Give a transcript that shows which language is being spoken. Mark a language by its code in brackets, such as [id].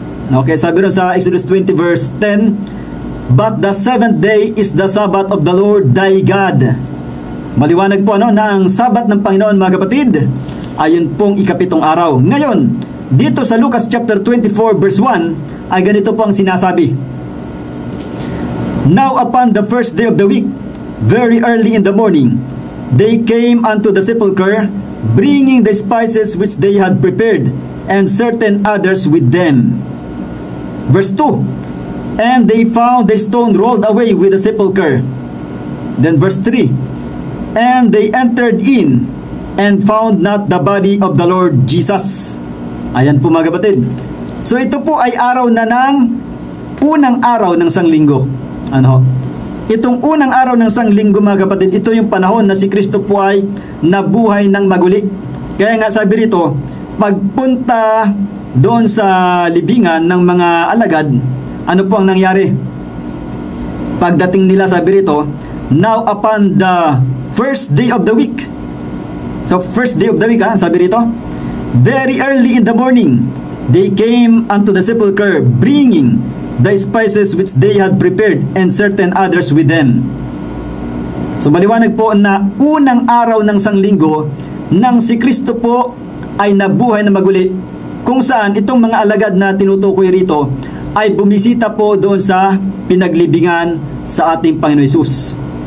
[tl] Okay, sabi rin sa Exodus 20 verse 10, [en] "But the seventh day is the Sabbath of the Lord thy God." [tl] Maliwanag po na ang Sabat ng Panginoon, mga kapatid, ayun pong ikapitong araw. Ngayon, dito sa Lucas chapter 24 verse 1 ay ganito po ang sinasabi. [en] "Now upon the first day of the week, very early in the morning, they came unto the sepulchre, bringing the spices which they had prepared, and certain others with them." Verse 2, "And they found the stone rolled away with the sepulchre." Then verse 3, "And they entered in, and found not the body of the Lord Jesus." [tl] Ayan po, mga kapatid. So ito po ay araw na ng unang araw ng sanglinggo. Ano? Itong unang araw ng sanglinggo, mga kapatid, ito yung panahon na si Kristo po ay nabuhay ng maguli. Kaya nga sabi rito, pagpunta doon sa libingan ng mga alagad, ano po ang nangyari? Pagdating nila, sabi rito, [en] "Now upon the first day of the week." So first day of the week, [tl] sabi rito, [en] "Very early in the morning, they came unto the sepulchre, bringing the spices which they had prepared, and certain others with them." [tl] So maliwanag po na unang araw ng sanglinggo nang si Kristo po ay nabuhay na maguli, kung saan itong mga alagad na tinutukoy rito ay bumisita po doon sa pinaglibingan sa ating Panginoon Hesus.